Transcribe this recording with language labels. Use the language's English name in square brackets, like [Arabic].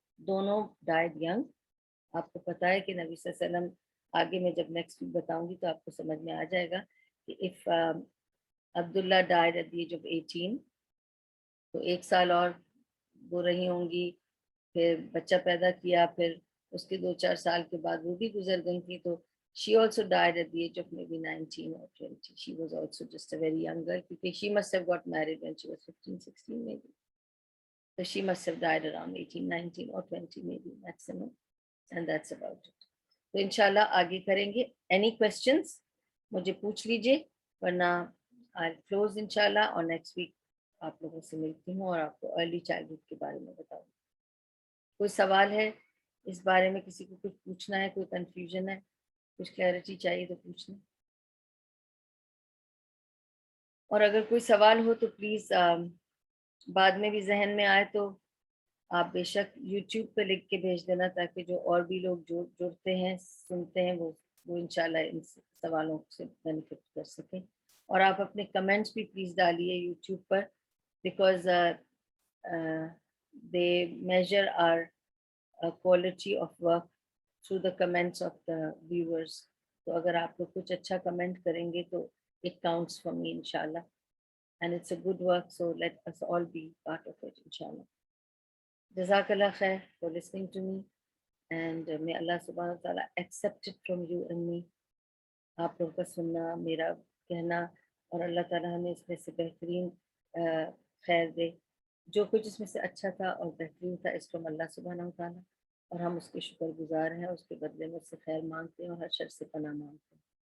[Urdu] دونوں [English] Died young. [Urdu] آپ کو پتہ ہے کہ نبی صلی اللہ علیہ وسلم، آگے میں جب نیکسٹ ویک بتاؤں گی تو آپ کو سمجھ میں آ جائے گا کہ [English] if Abdullah died at the age of 18 [Urdu] تو 1 سال اور وہ رہی ہوں گی، پھر بچہ پیدا کیا، پھر اس کے 2-4 سال کے بعد وہ بھی گزر گئی تھی. [English] تو she also died at the age of maybe 19 or 20. She was also just a very young girl because she must have got married when she was 15, 16 maybe. So she must have died around 18, 19 or 20 maybe maximum. And that's about it. [Urdu] تو انشاءاللہ آگے کریں گے. [English] Any questions [Urdu] مجھے پوچھ لیجئے، ورنہ [English] I'll close [Urdu] انشاءاللہ، اور نیکسٹ ویک آپ لوگوں سے ملتی ہوں اور آپ کو ارلی چائلڈہڈ کے بارے میں بتاؤں. کوئی سوال ہے اس بارے میں؟ کسی کو کچھ پوچھنا ہے، کوئی کنفیوژن ہے، کچھ کلیئرٹی چاہیے تو پوچھ لیں. اور اگر کوئی سوال ہو تو پلیز بعد میں بھی ذہن میں آئے تو آپ بے شک یوٹیوب پہ لکھ کے بھیج دینا، تاکہ جو اور بھی لوگ جڑتے ہیں سنتے ہیں وہ انشاءاللہ ان سوالوں سے بینیفٹ کر سکیں. اور آپ اپنے کمنٹس بھی please ڈالیے YouTube per, [English] Because they measure are quality of work through the comments of the viewers. [Urdu] تو اگر آپ لوگ کچھ اچھا کمنٹ کریں گے تو [English] it counts for me inshallah, and it's a good work, so let us all be part of it inshallah. Jazakallah khair for listening to me, and may Allah subhanahu wa ta'ala accept it from you and me. [Urdu] آپ لوگ کا سننا، میرا کہنا، اور اللہ تعالیٰ ہمیں اس میں سے بہترین خیر دے. جو کچھ اس میں سے اچھا تھا اور بہترین تھا اس کو ہم اللہ سبحانہ و تعالیٰ، اور ہم اس کے شکر گزار ہیں، اس کے بدلے میں اس سے خیر مانگتے ہیں اور ہر شر سے پناہ مانگتے ہیں.